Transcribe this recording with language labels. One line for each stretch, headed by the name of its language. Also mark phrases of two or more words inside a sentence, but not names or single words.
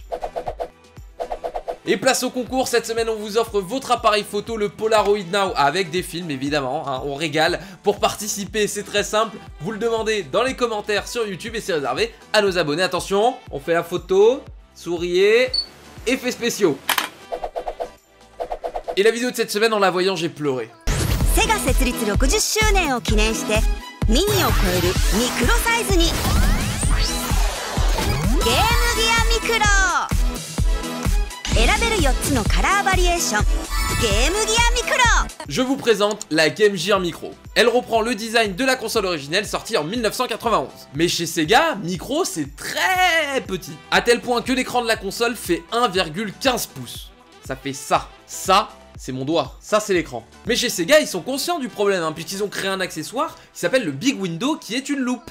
French: Et place au concours, cette semaine on vous offre votre appareil photo, le Polaroid Now avec des films évidemment, hein, on régale. Pour participer c'est très simple, vous le demandez dans les commentaires sur YouTube et c'est réservé à nos abonnés. Attention, on fait la photo, souriez, effets spéciaux. Et la vidéo de cette semaine en la voyant j'ai pleuré.
Japanese: Sega 設立60周年を記念してミニを超えるミクロサイズにゲームギアミクロ選べる4つのカラーバリエーションゲームギアミクロ。
French: Je vous présente la Game Gear Micro. Elle reprend le design de la console originelle sortie en 1991. Mais chez Sega, Micro c'est très petit. À tel point que l'écran de la console fait 1,15 pouces. Ça fait ça. Ça, c'est mon doigt, ça c'est l'écran. Mais chez Sega, ils sont conscients du problème, hein, puisqu'ils ont créé un accessoire qui s'appelle le Big Window, qui est une loupe.